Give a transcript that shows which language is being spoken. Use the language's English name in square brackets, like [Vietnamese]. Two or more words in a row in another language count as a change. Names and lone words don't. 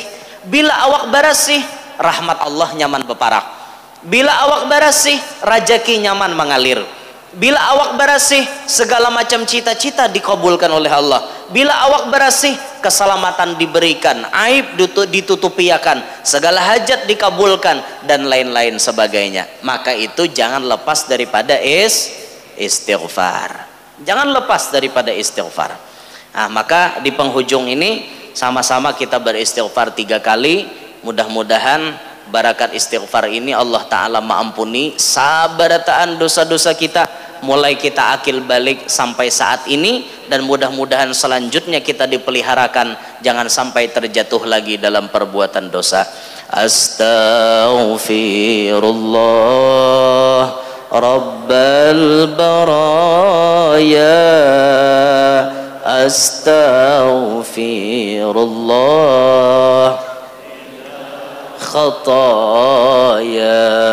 [Banjar] Bila awak barasih, rahmat Allah nyaman beparak. Bila awak barasih, rajaki nyaman mengalir. [Indonesian] Bila awak berasih, segala macam cita-cita dikabulkan oleh Allah. Bila awak berasih, keselamatan diberikan, aib ditutupiakan, segala hajat dikabulkan, dan lain-lain sebagainya. Maka itu jangan lepas daripada istighfar. Jangan lepas daripada istighfar. Nah, maka di penghujung ini sama-sama kita beristighfar 3 kali. Mudah-mudahan barakat istighfar ini Allah Ta'ala mengampuni sabarataan dosa-dosa kita, mulai kita akil balik sampai saat ini, dan mudah-mudahan selanjutnya kita dipeliharakan jangan sampai terjatuh lagi dalam perbuatan dosa. [Arabic] أستغفر الله رب البرايا, أستغفر الله خطايا,